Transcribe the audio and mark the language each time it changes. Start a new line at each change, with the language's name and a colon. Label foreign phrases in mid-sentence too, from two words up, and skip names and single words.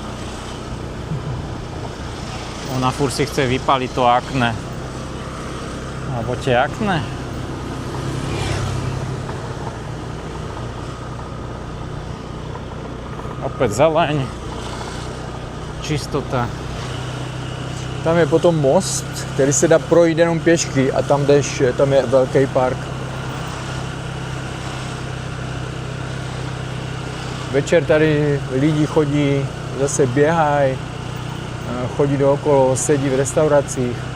Slovak: Ona furt si chce vypaliť to akné. Alebo tie akné. Opäť zeleň. Čistota. Tam je potom most,
Czech: který se dá projít jenom pěšky a tam jdeš, tam je velký park. Večer tady lidi chodí, zase běhají, chodí dookolo, sedí v restauracích.